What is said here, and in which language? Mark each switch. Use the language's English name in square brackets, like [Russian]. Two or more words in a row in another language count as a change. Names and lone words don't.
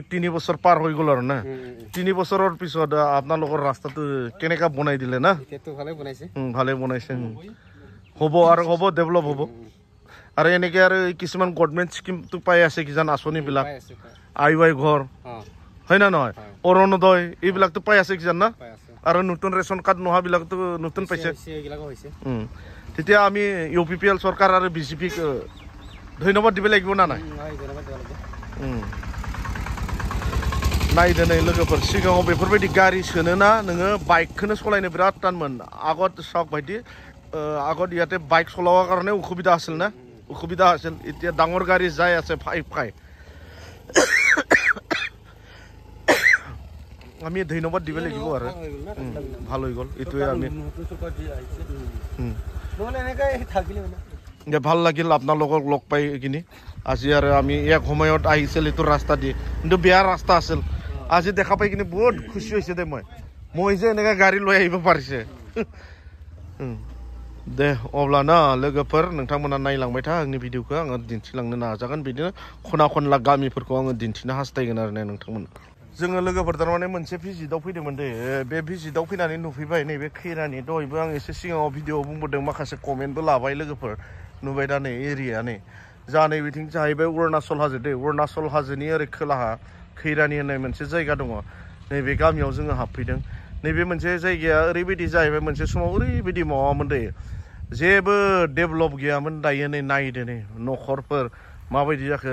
[Assamese] 3 বছৰ পাৰ হৈ গ'ল আৰু না 3 বছৰৰ পিছত আপোনালোকৰ ৰাস্তাটো কেনেকা বনাই দিলে না এটো ভালে বনাইছে হ'ব আৰু হ'ব ডেভেলপ হ'ব আৰু এনেকৈ আৰু কিছুমান গভৰ্ণমেণ্ট স্কিমটো পাই আছে কিজান আঁচনিবিলাক আইৱাই ঘৰ হয় না নহয় অৰুণোদয় এইবিলাকতো পাই আছে কিজান না আৰু নতুন ৰেচন কাৰ্ড নোহোৱাবিলাকতো নতুন পাইছে তেতিয়া আমি ইউপিপিএল চৰকাৰ আৰু বিজেপিক ধন্যবাদ দিব লাগিব না নাই [Bodo] नायदो नै लोगोफोर सिगाङाव बेफोरबायदि गारि सोनोना नोङो बाइकखौनो सलायनो बिराद टानमोन [Assamese] আগত চাওক ভাইটি আগত ইয়াতে বাইক চলাবৰ কাৰণে অসুবিধা আছিল না অসুবিধা আছিল এতিয়া ডাঙৰ গাড়ী যাই আছে ফাই আমি ধন্যবাদ দিব লাগিব আৰু ভাল হৈ গ'ল এইটোৱে আমি ভাল লাগিল আপোনালোকক লগ পাই কিনি আজি আৰু আমি এক সময়ত আহিছিল এইটো ৰাস্তা দি কিন্তু বেয়া ৰাস্তা আছিল আজি দেখা পাই কিনি বহুত খুশি হৈছে দে মই যে এনেকৈ গাড়ী লৈ আহিব পাৰিছে [Bodo] दे अब्ला ना लोगोफोर नोंथांमोना नायलांबाय था आंनि भिडिअखौ आङो दिन्थिलांनो नाजागोन बिदिनो खना खनला गामिफोरखौ आङो दिन्थिनो हास्थायगोन आरो नोंथांमोन जोङो लोगोफोर तारमाने मोनसे भिजिटआव फैदोंमोन दे बे भिजिटआव फैनानै नुफैबाय नैबे खैरानि दहायबो आं एसे सिगाङाव भिडिअआव बुंबोदों माखासे कमेन्टबो लाबाय लोगोफोर नुबाय दा नै एरिया नै जा नै बिथिं जाहैबाय अरुणाचल हाजो दे अरुणाचल हाजोनि ओरै खोलाहा खैरानि होननाय मोनसे जायगा दङ नैबे गामियाव जोङो हाबफैदों नैबे मोनसे जायगाया ओरैबायदि जाहैबाय मोनसे समाव ओरैबायदि माबामोन दे जेबो डेभेलप गैयामोन दायो नै नायदो नै न'खरफोर माबायदि जाखो